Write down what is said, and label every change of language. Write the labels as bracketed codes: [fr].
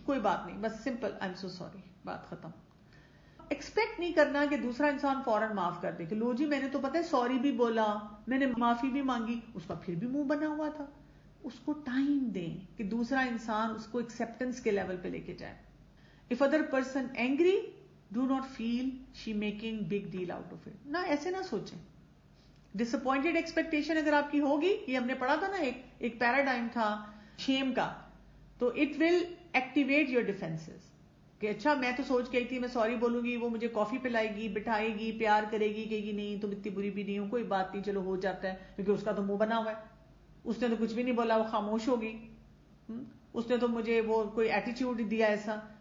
[ur] کوئی بات نہیں، بس سمپل [en] I'm so sorry، [ur] بات ختم. ایکسپیکٹ نہیں کرنا کہ دوسرا انسان فوراً معاف کر دے کہ لو جی میں نے تو پتہ ہے سوری بھی بولا، میں نے معافی بھی مانگی، اس کا پھر بھی منہ بنا ہوا تھا. اس کو ٹائم دیں کہ دوسرا انسان اس کو ایکسیپٹنس کے لیول پہ لے کے جائے. [en] If other person angry, do not feel she making big deal out of it. [ur] نہ ایسے نہ سوچیں. ڈسپوائنٹڈ ایکسپیکٹیشن اگر آپ کی ہوگی، یہ ہم نے پڑھا تھا نا ایک پیراڈائم تھا شیم کا، تو [en] it will activate your defences [ur] کہ اچھا میں تو سوچ گئی تھی میں سوری بولوں گی، وہ مجھے کافی پلائے گی، بٹھائے گی، پیار کرے گی، کہے گی نہیں تم اتنی بری بھی نہیں ہو، کوئی بات نہیں چلو ہو جاتا ہے، کیونکہ اس کا تو منہ بنا ہوا ہے، اس نے تو کچھ بھی نہیں بولا، وہ خاموش ہوگی، اس نے تو مجھے وہ کوئی ایٹیٹیوڈ دیا ایسا.